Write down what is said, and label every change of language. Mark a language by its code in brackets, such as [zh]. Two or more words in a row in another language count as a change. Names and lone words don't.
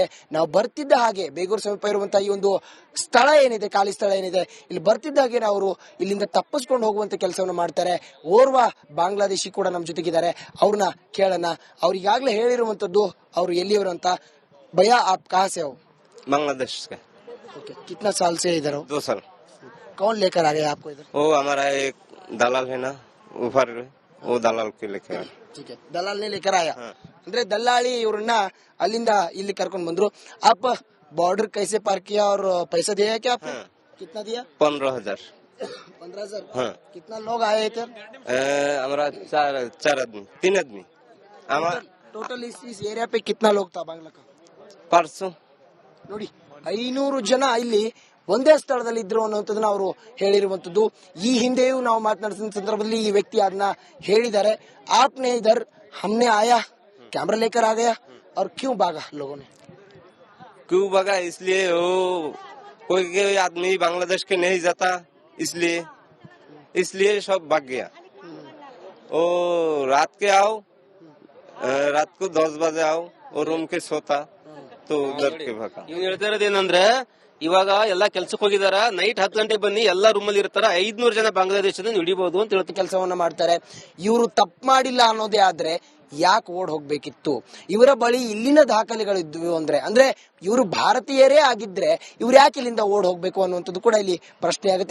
[kn] ನಾವು ಬರ್ತಿದ್ದ ಹಾಗೆ ಬೇಗೂರು ಸಮೀಪ ಇರುವಂತಹ ಈ ಒಂದು ಸ್ಥಳ ಏನಿದೆ, ಖಾಲಿ ಸ್ಥಳ ಏನಿದೆ, ಇಲ್ಲಿ ಬರ್ತಿದ್ದ ಹಾಗೆ ಅವರು ಇಲ್ಲಿಂದ ತಪ್ಪಿಸ್ಕೊಂಡು ಹೋಗುವಂತ ಕೆಲಸವನ್ನು ಮಾಡ್ತಾರೆ. ಓರ್ವ ಬಾಂಗ್ಲಾದೇಶಿ ಕೂಡ ನಮ್ಮ ಜೊತೆಗಿದ್ದಾರೆ, ಅವ್ರನ್ನ ಕೇಳೋಣ. ಅವ್ರು ಈಗಾಗಲೇ ಹೇಳಿರುವಂತದ್ದು ಅವ್ರು ಎಲ್ಲಿಯವರು ಅಂತ. [hi] भय, आप ಕहाँ से हो? बांग्लादेश का। ओके, कितना साल से इधर हो? 2 साल। कौन लेकर आ गया आपको इधर? वो हमारा एक दलाल है ना ऊपर, वो दलाल के लेके आया। ठीक है, दलाल ने लेकर आया। [kn] ಅಂದ್ರೆ ದಲ್ಲಾಳಿ ಇವ್ರನ್ನ ಅಲ್ಲಿಂದ ಇಲ್ಲಿ ಕರ್ಕೊಂಡು ಬಂದ್ರು. [hi] आप बॉर्डर कैसे पार किया और पैसा दिया क्या आपने? कितना दिया? 15,000। 15,000। हाँ। कितना लोग आए इधर? हमारा 4 आदमी 3 आदमी। हमारा टोटल इस एरिया पे कितना लोग था बांग्ला का? परसों [kn] ನೋಡಿ 500 ಜನ ಇಲ್ಲಿ ಒಂದೇ ಸ್ಥಳದಲ್ಲಿ ಇದ್ರು ಅನ್ನುವಂಥದ್ದನ್ನ ಅವರು ಹೇಳಿರುವಂತದ್ದು. ಈ ಹಿಂದೆಯೂ ನಾವು ಮಾತನಾಡಿದ ಸಂದರ್ಭದಲ್ಲಿ ಈ ವ್ಯಕ್ತಿ ಅದನ್ನ ಹೇಳಿದ್ದಾರೆ. [hi] आपने इधर हमने आया, कैमरा लेकर आ गया और क्यों भागा लोगों ने? क्यों भागा? इसलिए वो कोई आदमी बांग्लादेश के नहीं जाता, इसलिए सब भाग गया। ओ रात के आओ, रात को 10 बजे आओ और रूम के सोता तो उधर के भागा। [kn] ಇವ್ನು ಹೇಳ್ತಾ ಇರೋದೇನಂದ್ರೆ ಇವಾಗ ಎಲ್ಲಾ ಕೆಲ್ಸಕ್ಕೆ ಹೋಗಿದಾರ, ನೈಟ್ 10 ಗಂಟೆ ಬನ್ನಿ, ಎಲ್ಲಾ ರೂಮಲ್ಲಿ ಇರ್ತಾರ, 500 ಜನ ಬಾಂಗ್ಲಾದೇಶದಿಂದ ಹಿಡಿಬಹುದು ಅಂತ ಹೇಳ್ತಾ ಕೆಲಸವನ್ನ ಮಾಡ್ತಾರೆ. ಇವರು ತಪ್ಪು ಮಾಡಿಲ್ಲ ಅನ್ನೋದೇ ಆದ್ರೆ ಯಾಕೆ ಓಡ್ ಹೋಗ್ಬೇಕಿತ್ತು? ಇವರ ಬಳಿ ಇಲ್ಲಿನ ದಾಖಲೆಗಳಿದ್ವು ಅಂದ್ರೆ ಇವರು ಭಾರತೀಯರೇ ಆಗಿದ್ರೆ ಇವ್ರು ಯಾಕೆ ಇಲ್ಲಿಂದ ಓಡ್ ಹೋಗ್ಬೇಕು ಅನ್ನುವಂಥದ್ದು ಕೂಡ ಇಲ್ಲಿ ಪ್ರಶ್ನೆ ಆಗುತ್ತೆ.